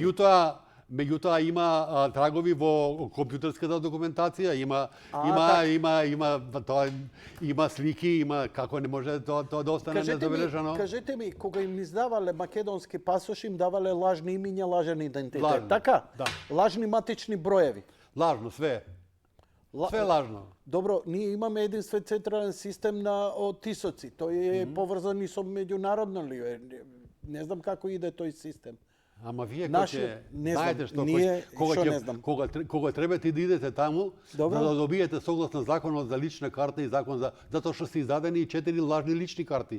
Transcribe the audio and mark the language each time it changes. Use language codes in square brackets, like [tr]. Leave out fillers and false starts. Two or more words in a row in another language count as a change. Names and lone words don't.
[mk] Меѓутоа има трагови во компјутерската документација, има слики, има како не може тоа да остане незабележано. Кажете ми, кога им издавале македонски пасоши, им давале лажни имиња, лажен идентитет, така? Да. Лажни матични броеви. [sr] Lažno, sve. Sve lažno. Dobro, [mk] ние имаме единствен централен систем на отисоци. Тој е поврзан и со меѓународно ли е? Не знам како иде тој систем. Ама вие Не знаете знам, што ние што не знам. кога требате да идете таму, Добро. за да добиете согласно законот за лична карта и закон за затоа што се издадени 4 лажни лични карти.